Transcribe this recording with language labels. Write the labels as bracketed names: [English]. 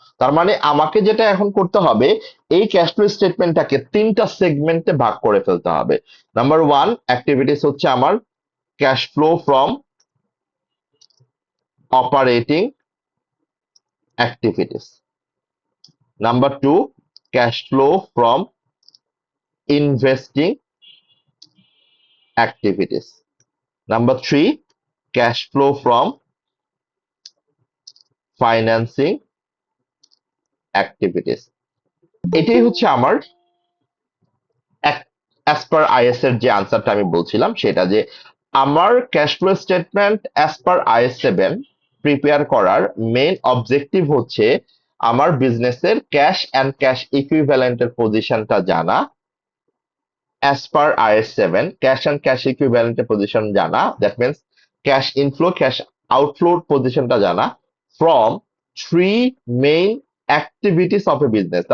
[Bangla] তার মানে আমাকে যেটা এখন করতে হবে, এই ক্যাশ ফ্লো স্টেটমেন্টটাকে তিনটা সেগমেন্টে ভাগ করে ফেলতে হবে। নাম্বার ওয়ান অ্যাক্টিভিটিস হচ্ছে আমার cash flow from operating activities. [English] Number two, cash flow from investing activities. Number three, cash flow from financing activities. [Bangla] এটাই হচ্ছে আমার অ্যাজ পার আইএস এর যে আনসারটা আমি বলছিলাম, সেটা যে আমার cash flow statement as per IAS 7 prepare করার মেইন অবজেক্টিভ হচ্ছে আমার বিজনেসের ক্যাশ অ্যান্ড ক্যাশ ইকুইভ্যালেন্টের পজিশনটা জানা, [English] as per IAS 7, cash and cash equivalent position [Bangla] জানা, [English] that means cash inflow, cash outflow position [Bangla] টা জানা [English] from three main activities of a business।